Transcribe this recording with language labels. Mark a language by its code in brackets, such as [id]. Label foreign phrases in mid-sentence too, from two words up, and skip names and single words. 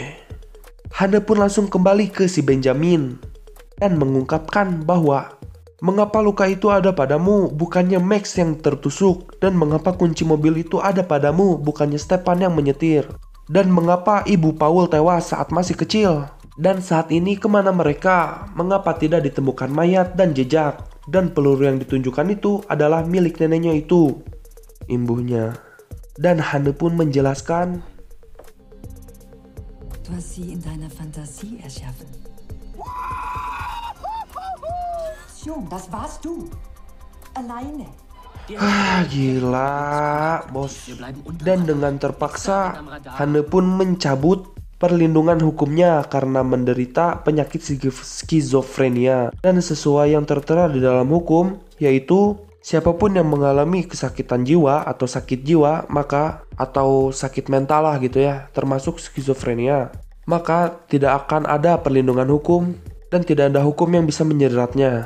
[id] Hane pun langsung kembali ke si Benjamin dan mengungkapkan bahwa mengapa luka itu ada padamu bukannya Max yang tertusuk, dan mengapa kunci mobil itu ada padamu bukannya Stepan yang menyetir, dan mengapa ibu Paul tewas saat masih kecil. Dan saat ini kemana mereka? Mengapa tidak ditemukan mayat dan jejak? Dan peluru yang ditunjukkan itu adalah milik neneknya itu, imbuhnya. Dan Hane pun menjelaskan, [de] Du hast sie in deiner Fantasie erschaffen. Das warst du. Alleine. [id] Gila bos. Dan dengan terpaksa Hane pun mencabut perlindungan hukumnya karena menderita penyakit skizofrenia. Dan sesuai yang tertera di dalam hukum, yaitu siapapun yang mengalami kesakitan jiwa atau sakit jiwa, maka atau sakit mental lah gitu ya, termasuk skizofrenia, maka tidak akan ada perlindungan hukum dan tidak ada hukum yang bisa menjeratnya.